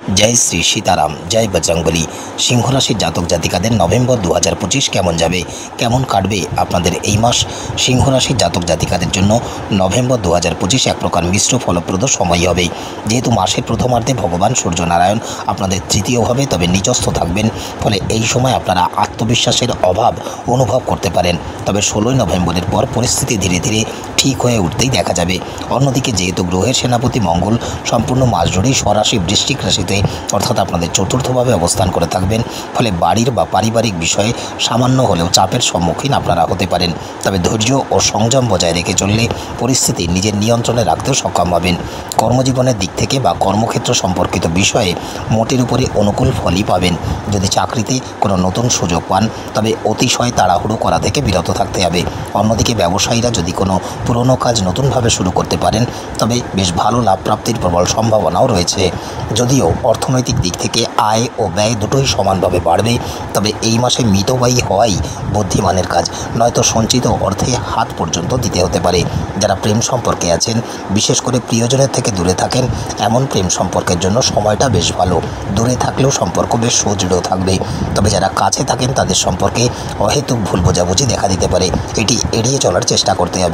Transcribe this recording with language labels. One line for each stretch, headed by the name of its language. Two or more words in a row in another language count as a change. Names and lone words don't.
Bangla: জয় শ্রী সীতারাম জয় বজরংবলী। সিংহ রাশির জাতক জাতিকাদের নভেম্বর 2025 কেমন যাবে কেমন কাটবে আপনাদের এই মাস। সিংহ রাশির জাতক জাতিকাদের জন্য নভেম্বর 2025 এক প্রকার মিশ্র ফলপ্রদ সময় হবে। যেহেতু মাসের প্রথমার্ধে ভগবান সূর্য নারায়ণ আপনাদের তৃতীয় ভাবে তবে নীচস্থ থাকবেন, ফলে এই সময় আপনারা আত্মবিশ্বাসের অভাব অনুভব করতে পারেন। তবে 16 নভেম্বরের পর পরিস্থিতি ধীরে ধীরে ঠিক হয়ে উঠতেই দেখা যাবে। অন্যদিকে যেহেতু গ্রহের সেনাপতি মঙ্গল সম্পূর্ণ মাস জুড়েই স্বরাশি বৃশ্চিক রাশিতে অর্থাৎ আপনাদের চতুর্থভাবে অবস্থান করে থাকবেন, ফলে বাড়ির বা পারিবারিক বিষয়ে সামান্য হলেও চাপের সম্মুখীন আপনারা হতে পারেন। তবে ধৈর্য আর সংযম বজায় রেখে চললে পরিস্থিতি নিজের নিয়ন্ত্রণে রাখতেও সক্ষম হবেন। কর্মজীবনের দিক থেকে বা কর্মক্ষেত্র সম্পর্কিত বিষয়ে মোটের উপরে অনুকূল ফলই পাবেন। যদি চাকরিতে কোনো নতুন সুযোগ পান তবে অতিশয় তাড়াহুড়ো করা থেকে বিরত থাকতে হবে। অন্যদিকে ব্যবসায়ীরা যদি কোনো পুরনো কাজ নতুনভাবে শুরু করতে পারেন তবে বেশ ভালো লাভ প্রাপ্তির প্রবল সম্ভাবনাও রয়েছে। যদিও অর্থনৈতিক দিক থেকে আয় আর ব্যয় দুটোই সমানভাবে বাড়বে, তবে এই মাসে মিতব্যয়ী হওয়াই বুদ্ধিমানের কাজ, নয়তো সঞ্চিত অর্থে হাত পর্যন্ত দিতে হতে পারে। যারা প্রেম সম্পর্কে আছেন, বিশেষ করে প্রিয়জনের থেকে দূরে থাকেন, এমন প্রেম সম্পর্কের জন্য সময়টা বেশ ভালো। দূরে থাকলেও সম্পর্ক বেশ সুদৃঢ় থাকবে। তবে যারা কাছে থাকেন তাদের সম্পর্কে অহেতুক ভুল বোঝাবুঝি দেখা দিতে পারে, এটি এড়িয়ে চলার চেষ্টা করতে হবে।